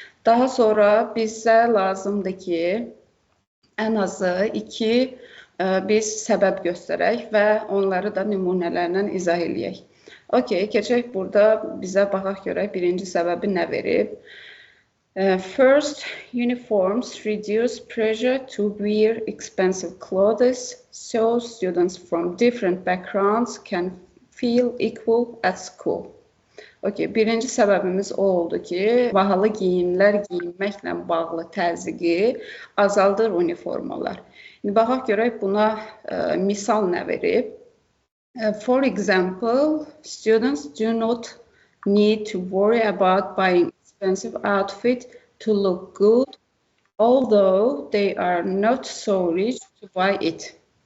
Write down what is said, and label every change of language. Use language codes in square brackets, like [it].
[az] Daha sonra bizə lazımdır ki, ən azı 2 biz səbəb göstərək və onları da nümunələrlə izah eləyək. Okey, keçək burada bizə baxaq görək birinci səbəbi nə verib. [en] First, uniforms reduce pressure to wear expensive clothes so students from different backgrounds can feel equal at school. [az] Okay, birinci səbəbimiz o oldu ki, bahalı geyimlər giyinməklə bağlı təzyiqi azaldır uniformalar. İndi baxaq görək buna misal nə verib. [en] For example, students do not need to worry about buying expensive outfit to look good, although they are not so rich to buy it.